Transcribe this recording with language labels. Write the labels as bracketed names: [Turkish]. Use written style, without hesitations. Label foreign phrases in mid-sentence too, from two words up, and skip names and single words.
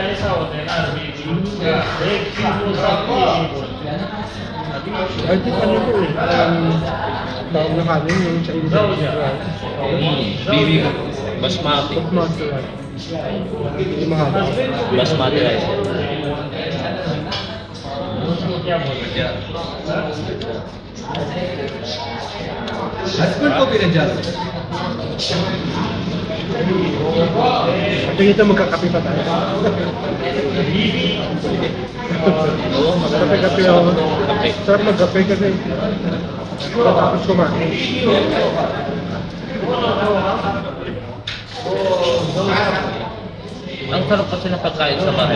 [English] I think [Filipino] ano ko eh. Tawag na kanin yung sa Indonesia. Basmati. [English] Basmati rice. [Filipino] Hindi mahaba. [English] Basmati rice. [Hindi] हस्बैंड को भी ले जाओ [Filipino] Tingin ito magkakape pa tayo. Oo, Kape-kape ako. Kape. Sarap magkape kasi. Matapos kumain. Ang sarap kasi ng pagkain sa bahay.